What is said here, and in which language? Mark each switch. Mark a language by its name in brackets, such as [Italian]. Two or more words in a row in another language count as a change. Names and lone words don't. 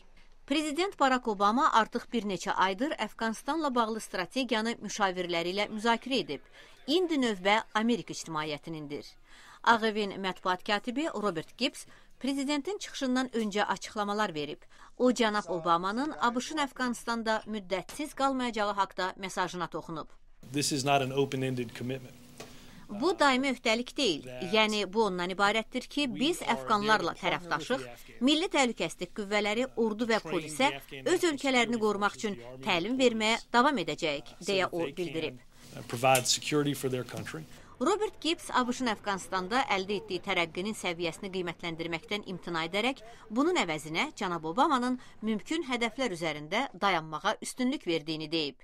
[Azerbaijani] Prezident Barack Obama artıq bir neçə aydır Əfqanistanla bağlı strategiyanı müşavirləri ilə müzakirə edib. İndi növbə Amerika ictimaiyyətinindir. Ağ Evin mətbuat katibi Robert Gibbs Prezidentin çıxışından öncə açıqlamalar verib. O, cənab Obamanın ABŞ-ın Əfqanistanda müddətsiz qalmayacağı haqda mesajına toxunub. [English] This is not an open-ended commitment. [Azerbaijani] Bu daimi öhdəlik deyil. Yəni, bu ondan ibarətdir ki, biz əfqanlarla tərəfdaşıq, milli təhlükəsizlik qüvvələri, ordu və polisə öz ölkələrini qorumaq üçün təlim verməyə davam edəcəyik, deyə o bildirib. Robert Gibbs ABŞ-ın Əfqanistanda əldə etdiyi tərəqqinin səviyyəsini qiymətləndirməkdən imtina edərək, bunun əvəzinə cənab Obamanın mümkün hədəflər üzərində dayanmağa üstünlük verdiyini deyib.